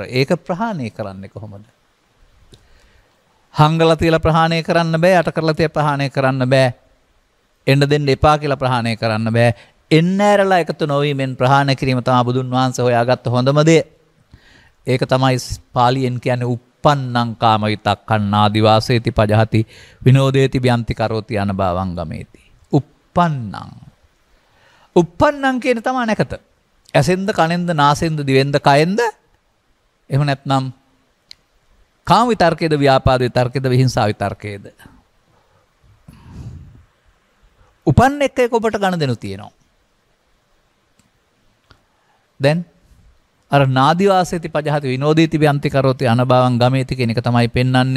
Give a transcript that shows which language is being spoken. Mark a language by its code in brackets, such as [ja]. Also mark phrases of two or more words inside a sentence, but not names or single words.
[si] ඒක ප්‍රහාණය කරන්නේ කොහොමද? හංගලා තියලා ප්‍රහාණය කරන්න බෑ, යට කරලා තියලා ප්‍රහාණය කරන්න බෑ. එන්න දෙන්න එපා කියලා ප්‍රහාණය කරන්න බෑ. එන්න ඇරලා එකතු නොවීමෙන් ප්‍රහාණය කිරීම තමයි බුදුන් වහන්සේ හොයාගත්ත හොඳම දේ. ඒක තමයි පාලියෙන් කියන්නේ [pi] uppannං කාම විතක්ඛන්නා දිවාසේති පජහති විනෝදේති බ්‍යන්ති කරෝති අනභවං ගමේති. [si] uppannං කියන තමයි නැකත. ඇසෙන්ද කනෙන්ද නාසෙන්ද දිවෙන්ද කයෙන්ද එහෙම නැත්නම් කාම විතර්කයේද ව්‍යාපාද විතර්කයේද විහිංසා විතර්කයේද උපන්න එක ඔබට ගණ දෙනු තියෙනවා. දැන් අර [pi] නාදිවාසේති පජහති විනෝදීති බ්‍යන්ති කරෝති අනභවං ගමේති [si] කියන එක තමයි පෙන්වන්නේ.